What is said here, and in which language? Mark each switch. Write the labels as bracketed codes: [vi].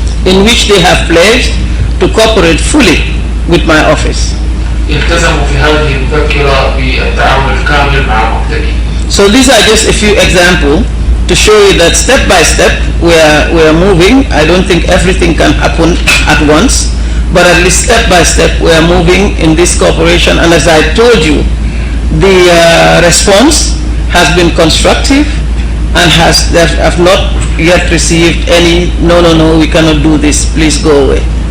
[en] In which they have pledged to cooperate fully with my office. [ar] التزموا في هذه المذكرة بالتعاون الكامل مع مكتبي. [en] So these are just a few examples to show you that step by step we are moving. I don't think everything can happen at once, but at least step by step we are moving in this cooperation. And as I told you, the response has been constructive and have not yet received any no, we cannot do this, please go away.